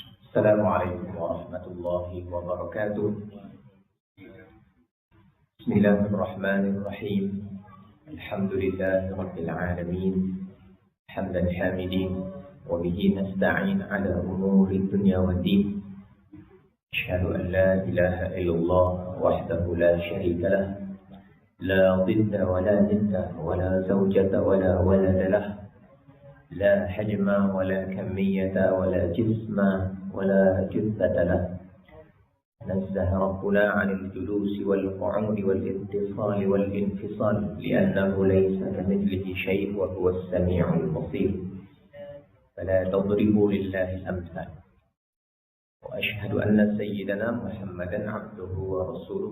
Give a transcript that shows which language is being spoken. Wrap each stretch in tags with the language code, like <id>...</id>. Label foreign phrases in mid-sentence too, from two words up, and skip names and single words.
<ar>السلام عليكم ورحمة الله وبركاته. بسم الله الرحمن الرحيم. الحمد لله رب العالمين. حمدا حامدين وبه نستعين على أمور الدنيا والدين. أشهد أن لا إله إلا الله وحده لا شريك له. لا ضد ولا ند ولا زوجة ولا ولد له. لا حجم ولا كمية ولا جسم ولا جثة له. نزه ربنا عن الجلوس والقعود والاتصال والانفصال لأنه ليس كمثله شيء وهو السميع البصير. فلا تضربوا لله الأمثال. وأشهد أن سيدنا محمدا عبده ورسوله.</ar>